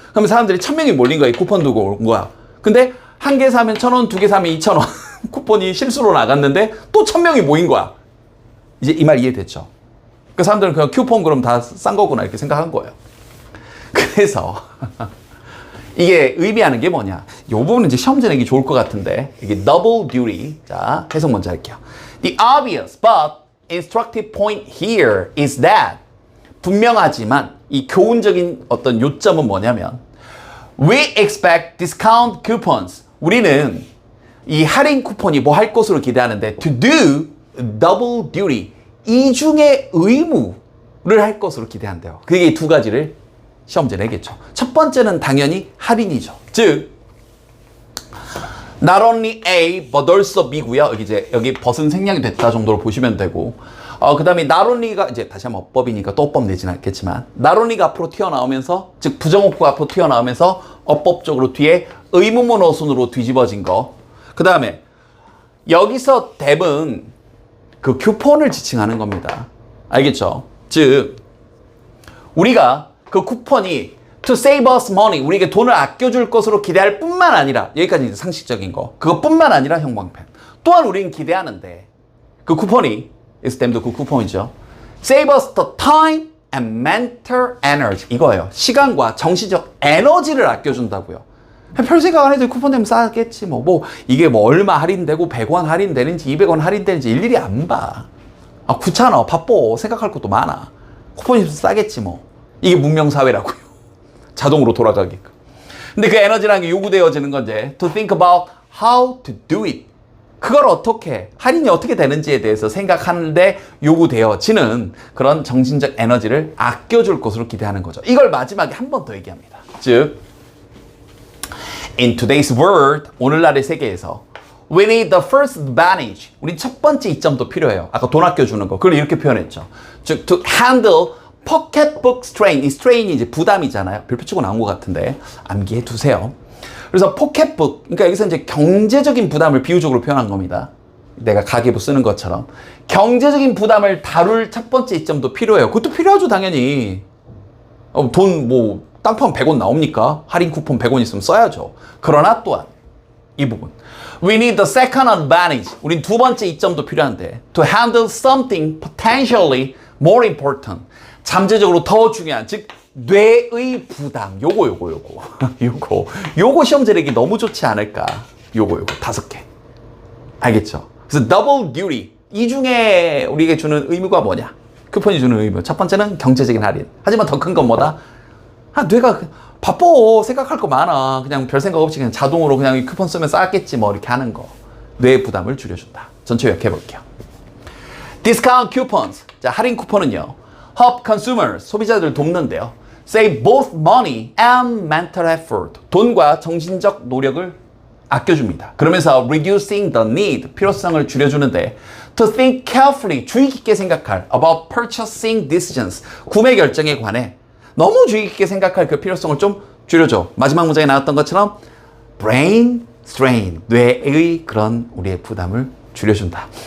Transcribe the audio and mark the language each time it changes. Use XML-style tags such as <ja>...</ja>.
<ko>그러면 사람들이 1,000명이 몰린 거야. 이 쿠폰 두고 온 거야. 근데 한 개 사면 1,000원, 두 개 사면 2,000원 쿠폰이 실수로 나갔는데 또 1,000명이 모인 거야. 이제 이 말 이해됐죠? 그 사람들은 그냥 쿠폰 그럼 다 싼 거구나 이렇게 생각한 거예요. 그래서 이게 의미하는 게 뭐냐? 이 부분은 이제 시험지 내기 좋을 것 같은데, 이게 double duty. 자, 해석 먼저 할게요.</ko> <en>The obvious but instructive point here is that,</en> <ko>분명하지만 이 교훈적인 어떤 요점은 뭐냐면</ko> <en>we expect discount coupons.</en> <ko>우리는 이 할인 쿠폰이 뭐 할 것으로 기대하는데</ko> <en>to do double duty.</en> <ko>이중의 의무를 할 것으로 기대한대요. 그게 두 가지를 시험지에 내겠죠. 첫 번째는 당연히 할인이죠.</ko> <en>즉, not only A, but also B고요.</en> <ko>여기 벗은 생략이 됐다 정도로 보시면 되고, 그 다음에 not only가 이제 다시 한번 어법이니까 또 어법 내지는 않겠지만, not only가 앞으로 튀어나오면서, 즉 부정어구가 앞으로 튀어나오면서 어법적으로 뒤에 의무문 어순으로 뒤집어진 거. 그 다음에 여기서 답은 그 쿠폰을 지칭하는 겁니다. 알겠죠? 즉, 우리가 그 쿠폰이</ko> <en>to save us money,</en> <ko>우리에게 돈을 아껴줄 것으로 기대할 뿐만 아니라, 여기까지 이제 상식적인 거, 그것뿐만 아니라 형광펜 또한 우리는 기대하는데, 그 쿠폰이 STEM도 그 쿠폰이죠.</ko> <en>save us the time and mental energy,</en> <ko>이거예요. 시간과 정신적 에너지를 아껴준다고요. 별 생각 안 해도 쿠폰 되면 싸겠지 뭐 이게 뭐 얼마 할인되고 100원 할인되는지 200원 할인되는지 일일이 안 봐. 귀찮아, 바빠, 생각할 것도 많아. 쿠폰이 싸겠지 뭐. 이게 문명사회라고요. 자동으로 돌아가게끔. 근데 그 에너지라는 게 요구되어지는 건 이제</ko> <en>to think about how to do it.</en> <ko>그걸 어떻게, 할인이 어떻게 되는지에 대해서 생각하는데 요구되어지는 그런 정신적 에너지를 아껴줄 것으로 기대하는 거죠. 이걸 마지막에 한 번 더 얘기합니다.</ko> <en>즉, in today's world,</en> <ko>오늘날의 세계에서</ko> <en>we need the first advantage.</en> <ko>우린 첫 번째 이점도 필요해요. 아까 돈 아껴주는 거. 그걸 이렇게 표현했죠.</ko> <en>즉, to handle pocketbook strain.</en> <ko>이 strain이 이제 부담이잖아요. 별표 치고 나온 것 같은데 암기해 두세요. 그래서 pocketbook, 그러니까 여기서 이제 경제적인 부담을 비유적으로 표현한 겁니다. 내가 가계부 쓰는 것처럼 경제적인 부담을 다룰 첫 번째 이점도 필요해요. 그것도 필요하죠, 당연히. 돈 뭐 땅판 100원 나옵니까? 할인 쿠폰 100원 있으면 써야죠. 그러나 또한 이 부분,</ko> <en>we need the second advantage.</en> <ko>우린 두 번째 이점도 필요한데</ko> <en>to handle something potentially more important.</en> <ko>잠재적으로 더 중요한, 즉 뇌의 부담. 요거 시험지 내기 너무 좋지 않을까? 요거 5개. 알겠죠? 그래서</ko> <en>double duty.</en> <ko>이 중에 우리에게 주는 의무가 뭐냐? 쿠폰이 주는 의무. 첫 번째는 경제적인 할인. 하지만 더 큰 건 뭐다? 뇌가 바빠, 생각할 거 많아. 그냥 별 생각 없이 그냥 자동으로 그냥 쿠폰 쓰면 싸겠지 뭐 이렇게 하는 거. 뇌의 부담을 줄여준다. 전체 요약해 볼게요.</ko> <en>discount coupons.</en> <ko>자, 할인 쿠폰은요,</ko> <en>help consumers,</en> <ko>소비자들을 돕는데요,</ko> <en>save both money and mental effort.</en> <ko>돈과 정신적 노력을 아껴줍니다. 그러면서</ko> <en>reducing the need,</en> <ko>필요성을 줄여주는데</ko> <en>to think carefully,</en> <ko>주의 깊게 생각할</ko> <en>about purchasing decisions,</en> <ko>구매 결정에 관해 너무 주의 깊게 생각할 그 필요성을 좀 줄여줘. 마지막 문장에 나왔던 것처럼 brain strain, 뇌의 그런 우리의 부담을 줄여준다.</ko>